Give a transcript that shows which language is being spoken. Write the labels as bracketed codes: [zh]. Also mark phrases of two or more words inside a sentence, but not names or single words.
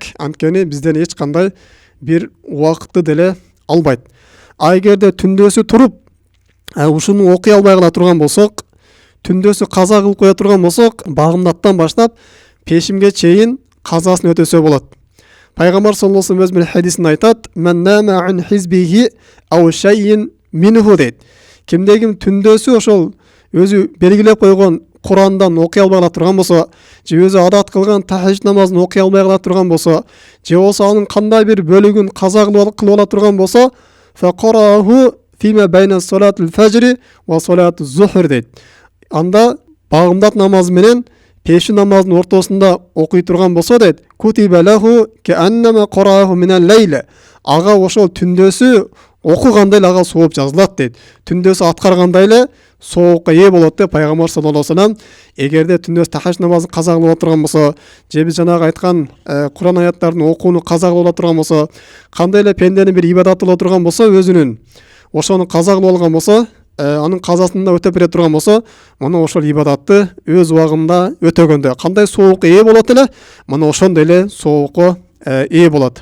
[ky] Анткени бизден эч кандай бир убакытты деле албайт. Эгерде түндөсү туруп ушуну окуй албай кала турган болсок, түндөсү каза кылып кое турган болсок, багымдаттан баштап пешимге чейин казасын өтөсө болот. Пайгамбар [ar] صلى الله عليه وسلم [ky] өз хадисинде айтат: [ar] "من نام عن حزبه أو شيء منه" [ky] дейт. Кимде-ким түндөсү ошол өзү белгилеп койгон Курандан окуй албай кала турган болсо, же өзү адат кылган тахажжуд намазын окуй албай кала турган болсо, же болсо анын кандай бир бөлүгүн каза кылып ала турган болсо, [ar] فقرأه فيما بين صلاة الفجر وصلاة الظهر [ky] дейт. Анда багымдат намазы менен пеши намазынын ортосунда окуй турган болсо дейт, [ar] كتب له كأنما قرأه من الليل. [ky] Ага ошол түндөсү окугандай ага сооп жазылат дейт. Түндөсү аткаргандай эле соокко ээ болот деп Пайгамбар [ar] صلى الله عليه وسلم [ky] эгерде түндөсү тахажжуд намазын каза кылып турган болсо, же биз жанагы айткан Куран аяттарын окууну каза кылып турган болсо, кандай эле пенденин бир ибадаты боло турган болсо, өзүнүн ошону каза кылып алган болсо, анын казасында өтөп бере турган болсо, мына ошол ибадатты өз убагында өтөгөндө кандай соокко ээ болот эле, мына ошондой эле соокко ээ болот.